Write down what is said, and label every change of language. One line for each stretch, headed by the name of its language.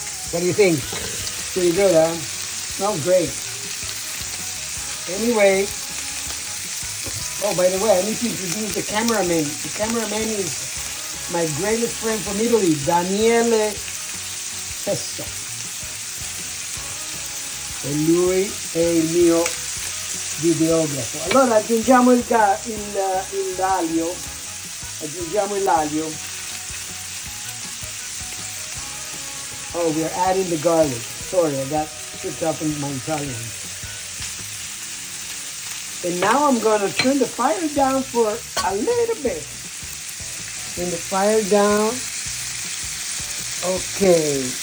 English: What do you think? Pretty good, huh? Smells great. Anyway, oh, by the way, I need to introduce the cameraman. The cameraman is my greatest friend from Italy, Daniele Sesso.
Italian: E lui è il mio videografo. Allora aggiungiamo l'aglio. Aggiungiamo l'aglio.
English: Oh, we are adding the garlic. Sorry, I got tripped up in my Italian. And now I'm going to turn the fire down for a little bit. Turn the fire down. Okay.